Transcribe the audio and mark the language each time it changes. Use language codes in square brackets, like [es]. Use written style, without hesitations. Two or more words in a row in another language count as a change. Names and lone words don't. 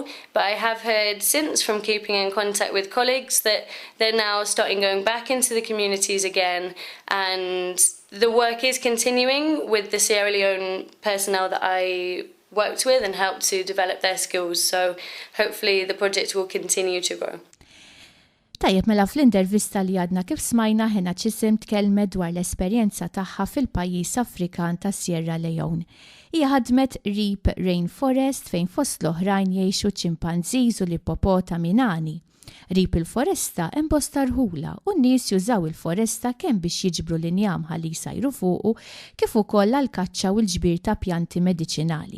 [en] But I have heard since, from keeping in contact with colleagues, that they're now starting going back into the communities again, and the work is continuing with the Sierra Leone personnel that I worked with and helped to develop their skills. So hopefully the project will continue to grow. [mt] Tajjeb, mela fl-intervista li għadna kif smajna Hannah Chisholm tkellmet dwar l-esperjenza tagħha fil-pajjiż Afrikan ta' Sierra Leone. Hija ħadmet rip rainforest fejn fost l-oħrajn jgħixu ċimpanżiż u l-ippopotami nani. Rip il-foresta hemm bosta rħula u n-nies jużaw il-foresta kemm biex jiġbru l-injam ħalli jsajru fuqu kif ukoll għall-kaċċa u l-ġbir ta' pjanti mediċinali.